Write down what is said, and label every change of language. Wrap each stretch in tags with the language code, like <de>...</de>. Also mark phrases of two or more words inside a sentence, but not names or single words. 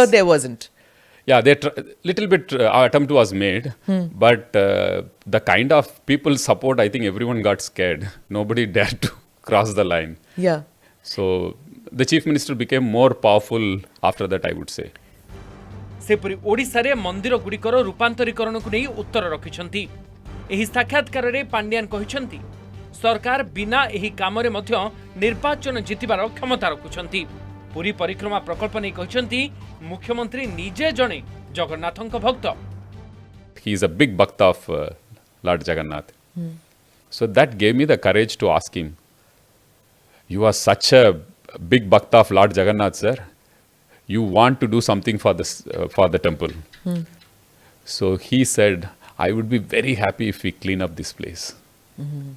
<en>here there wasn't. Yeah, little bit attempt was made, but the kind of people support, I think everyone got scared. Nobody dared to cross the line. Yeah. So the Chief Minister became more powerful after that, I would say.</en> <or>ସେପରି ଓଡ଼ିଶା ରେ ମନ୍ଦିର ଗୁଡ଼ିକର ରୂପାନ୍ତରୀକରଣ କୁ ନେଇ ଉତ୍ତର ରଖିଛନ୍ତି। ଏହି ସାକ୍ଷାତକାର ରେ ପାଣ୍ଡିଆନ କହିଛନ୍ତି ସରକାର ବିନା ଏହି କାମ ରେ ମଧ୍ୟ ନିର୍ବାଚନ ଜିତିବାର କ୍ଷମତା ରଖୁଛନ୍ତି। ପୁରୀ ପରିକ୍ରମା ପ୍ରକଳ୍ପ ନେଇ କହିଛନ୍ତି ମୁଖ୍ୟମନ୍ତ୍ରୀ ନିଜେ ଜଣେ ଜଗନ୍ନାଥଙ୍କ ଭକ୍ତ।</or> <en>He is a big bhakta of Lord Jagannath. So that gave me the courage to ask him, you are such a big bhakta of Lord Jagannath, sir. You want to do something for the temple. So he said, I would be very happy if we clean up this place.</en>